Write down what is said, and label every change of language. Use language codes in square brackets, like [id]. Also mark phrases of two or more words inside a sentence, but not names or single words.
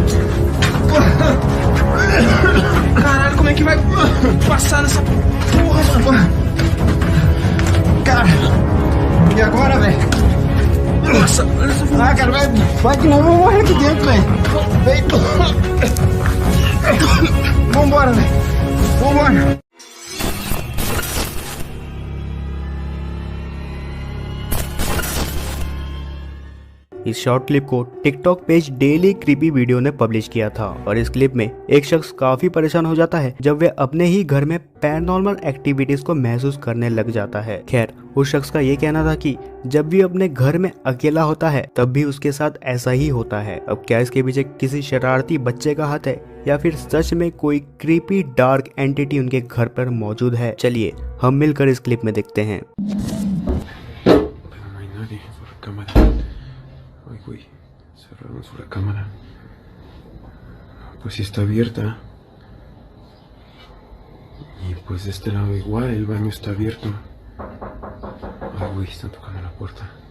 [pt] Caralho, como é que vai passar nessa porra, mano? Cara, e agora, velho? Nossa, olha essa fumaça. Ah, cara, vai que não, eu vou morrer aqui dentro, velho. Vem. Vambora, velho. Vambora. [hi] इस शॉर्ट क्लिप को टिकटॉक पेज डेली क्रीपी वीडियो ने पब्लिश किया था और इस क्लिप में एक शख्स काफी परेशान हो जाता है जब वे अपने ही घर में [en] paranormal activities [hi] को महसूस करने लग जाता है। खैर, उस शख्स का ये कहना था कि जब भी अपने घर में अकेला होता है तब भी उसके साथ ऐसा ही होता है। अब क्या इसके पीछे किसी शरारती बच्चे का हाथ है या फिर सच में कोई [en] creepy dark entity [hi] उनके घर पर मौजूद है? चलिए हम मिलकर इस क्लिप में देखते हैं। [es] Uy, cerramos la cámara. Pues sí está abierta. Y pues de este lado igual, el baño está abierto. Ay, güey, están tocando la puerta.